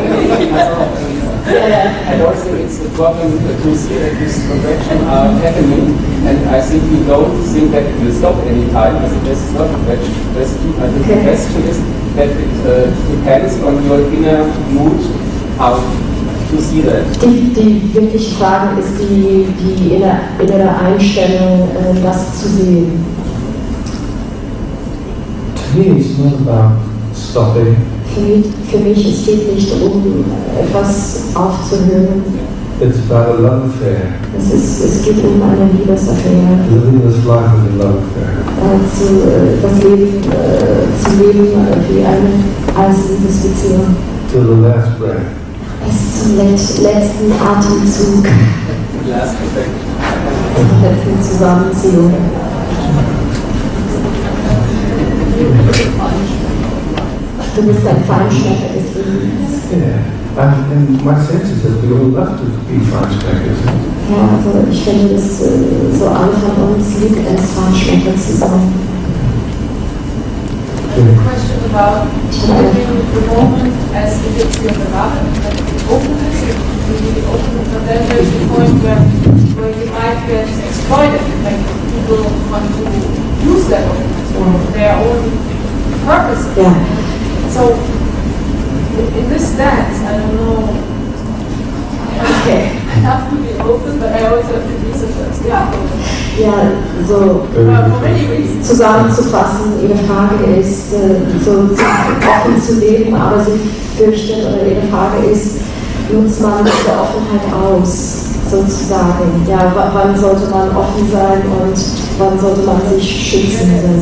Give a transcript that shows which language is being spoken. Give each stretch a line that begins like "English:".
English: And also it's the problem to see that this contraction are happening, and I think we don't think that it will stop anytime. I think this is not the question. I think the question is that it depends on your inner mood how to see that.
German: Die wirkliche Frage ist die innere Einstellung, das zu sehen.
English: To me, it's not about stopping.
German: Für mich, es geht nicht etwas aufzuhören.
English: It's about a love affair.
German: Es geht eine Liebesaffäre.
English: Living this life as a love affair.
German: Das Leben zu leben wie als Liebesbeziehung.
English: Till the last breath.
German: Bis zum letzten Atemzug. Zur letzten Zusammenziehung. Du bist ein Feinschmecker des Lebens.
English: Yeah, and my sense is that we all love to be feinschmeckers.
German: Ja, also ich finde, dass so alle von uns liebt es, Feinschmecker zu sein.
English: Question about living the moment as if it's your bemerken, like openness, really openness, but then there's the point where you might get exploited, like people want to use that openness for their own purposes.
German: Ja.
English: So, in this stance, I don't know, Okay. I have to be open, but I also have to be such
German: Ja, so
English: for many reasons.
German: zusammenzufassen, Ihre Frage ist, so offen zu leben, aber Sie fürchten, oder Ihre Frage ist, nutzt man diese Offenheit aus, sozusagen? Ja, wann sollte man offen sein und wann sollte man sich schützen?